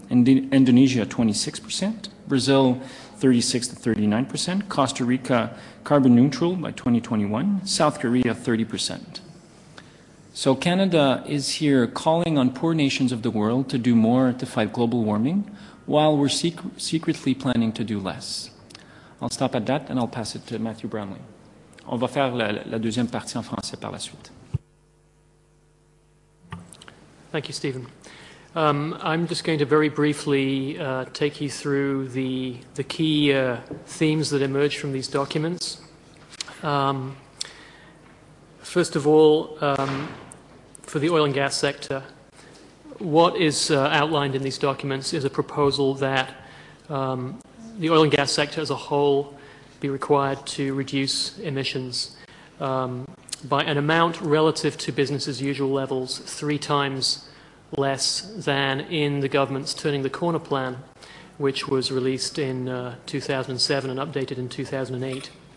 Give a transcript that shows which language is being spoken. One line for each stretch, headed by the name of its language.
English: Indonesia 26%, Brazil 36 to 39%, Costa Rica carbon neutral by 2021, South Korea 30%. So Canada is here calling on poor nations of the world to do more to fight global warming, while we're secretly planning to do less. I'll stop at that and I'll pass it to Matthew Brownlee.
French: On va faire la deuxième partie en français par la suite.
English: Thank you, Stephen. I'm just going to very briefly take you through the key themes that emerge from these documents. First of all, for the oil and gas sector, what is outlined in these documents is a proposal that the oil and gas sector as a whole be required to reduce emissions by an amount relative to business as usual levels 3 times less than in the government's Turning the Corner plan, which was released in 2007 and updated in 2008.